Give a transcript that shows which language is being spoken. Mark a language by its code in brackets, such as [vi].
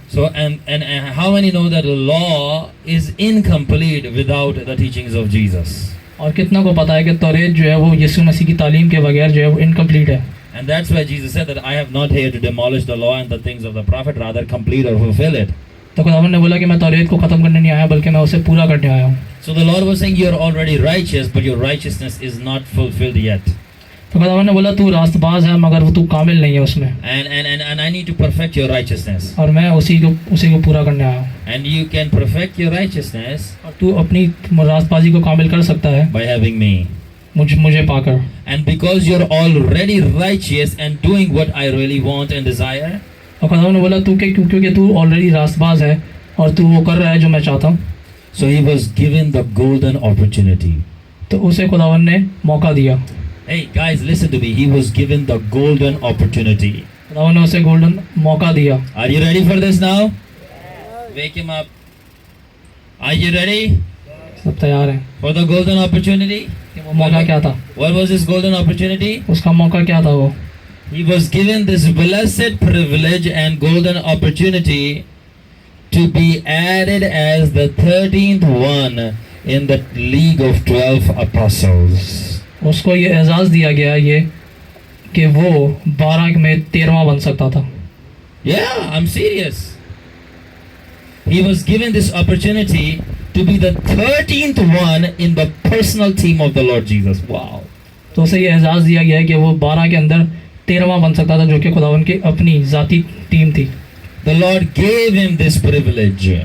[en] So and how many know that the law is incomplete without the teachings of Jesus? [hi] और कितना को पता है कि तौरेत जो है वो यीशु मसीह की तालीम के बगैर जो है वो इनकम्प्लीट है. [en] And that's why Jesus said that I have not here to demolish the law and the things of the prophet, rather complete or fulfill it. [hi] तो खुदावंद ने बोला कि मैं तौरेत को ख़त्म करने नहीं आया बल्कि मैं उसे पूरा करने आया हूँ. [en] So the Lord was saying you're already righteous, but your righteousness is not fulfilled yet. [hi] तो खुदावंद ने बोला तू रास्तबाज है मगर वो तू कामिल नहीं है उसमें. [en] And I need to perfect your righteousness. [hi] और मैं उसी को पूरा करने आया हूँ. [en] And you can perfect your righteousness [hi] और तू अपनी रास्तबाजी को कामिल कर सकता है [en] by having me. [hi] मुझे पाकर। [en] And because you're already righteous and doing what I really want and desire, [hi] और खुदावन ने बोला तू क्योंकि तू ऑलरेडी रास्तबाज है और तू वो कर रहा है जो मैं चाहता हूँ, [en] so he was given the golden opportunity. [hi] तो उसे खुदावन ने मौका दिया। [en] Hey guys, listen to me. He was given the golden opportunity. [hi] खुदावन ने उसे गोल्डन मौका दिया। [en] Are you ready for this now? Wake him up. Are you ready [hi] सब तैयार हैं। [en] for the golden opportunity? [hi] कि वो मौका क्या था? [en] What was his golden opportunity? [hi] उसका मौका क्या था वो? [en] He was given this blessed privilege and golden opportunity to be added as the 13th one in the league of 12 apostles. [hi] उसको ये एजाज़ दिया गया ये कि वो 12 में 13वां बन सकता था। [en] Yeah, I'm serious. He was given this opportunity to be the 13th one in the personal team of the Lord Jesus. Wow. [hi] तो उसे ये एजाज़ दिया गया है कि वो 12 के अंदर 13वां बन सकता था, जो कि खुदावन की अपनी ज़ाती टीम थी। [en] The Lord gave him this privilege.